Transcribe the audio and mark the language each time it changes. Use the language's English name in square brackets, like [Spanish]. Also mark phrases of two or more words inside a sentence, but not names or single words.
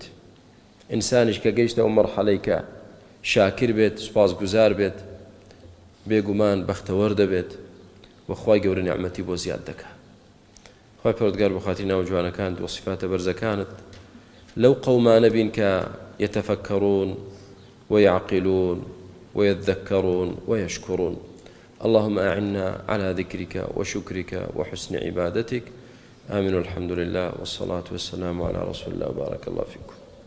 [Central Kurdish] ئینسانیش کە گەیشتەوە مەرحەلەی کە شاکر بێت سوپاسگوزار بێت بێگومان بەختەوەر دەبێت و خوای گەورە نیعمەتی بۆ زیاد دەکات. خوای پەروەردگار بە خاتری ناو جوانەکانت و صفاتە بەرزەکانت لەو قەومانە بین کە [Arabic] يتفكرون ويعقلون ويذكرون ويشكرون. اللهم أعنا على ذكرك وشكرك وحسن عبادتك. آمين والحمد لله والصلاة والسلام على رسول الله. بارك الله فيكم.